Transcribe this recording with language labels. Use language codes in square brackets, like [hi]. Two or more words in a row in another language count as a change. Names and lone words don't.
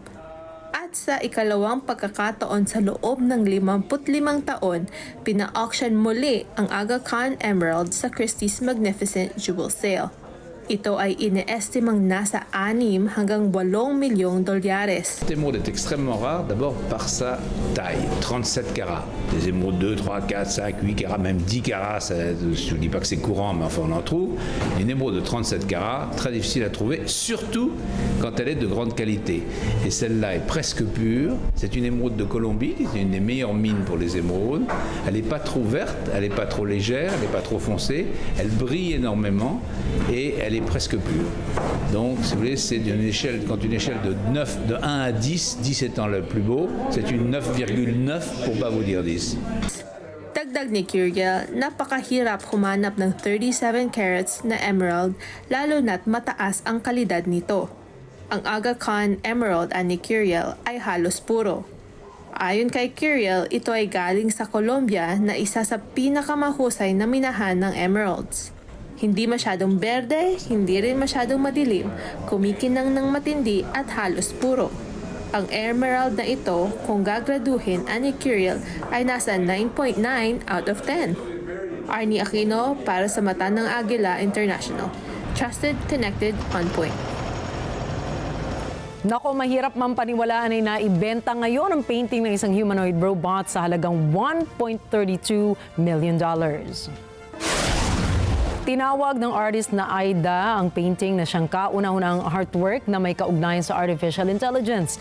[tl] At sa ikalawang pagkakataon sa loob ng 55 taon, pina-auction muli ang Aga Khan Emerald sa Christie's Magnificent Jewel Sale. Ito ay ine-estimang nasa 6 hanggang 8 milyong dolyares. [fr] L'émeraude est extrêmement rare, d'abord par sa taille, 37 carats. Des émeraudes 2, 3, 4, 5, 8 carats, même 10 carats, je ne dis pas que c'est courant, mais enfin on en trouve. Une émeraude de 37 carats, très difficile à trouver, surtout quand elle est de grande qualité. Et celle-là est presque pure. C'est une émeraude de Colombie, qui est une des meilleures mines pour les émeraudes. Elle n'est pas trop verte, elle n'est pas trop légère, elle n'est pas trop foncée. Elle brille énormément et elle est presque pure. Donc, si vous voulez, c'est une échelle, quand une échelle de 1 à 10, 10 étant le plus beau, c'est une 9,9 pour pas vous dire 10. [tl] Dagdag ni Curiel, napakahirap humanap ng 37 carats na emerald lalo na't mataas ang kalidad nito. Ang Aga Khan Emerald ani Curiel ay halos puro. Ayon kay Curiel, ito ay galing sa Colombia na isa sa pinakamahusay na minahan ng emeralds. Hindi masyadong berde, hindi rin masyadong madilim, kumikinang ng matindi at halos puro. Ang emerald na ito, kung gagraduhin ani Curiel, ay nasa 9.9 [en] out of 10. [tl] Arnie Aquino para sa Mata ng Agila International. [en] Trusted, connected, on point. [tl] Nako, mahirap man paniwalaan ay naibenta ngayon ang painting ng isang [en] humanoid robot [tl] sa halagang $1.32 million. Tinawag ng artist na Aida ang painting na siyang kauna-unang artwork na may kaugnayan sa [en] artificial intelligence.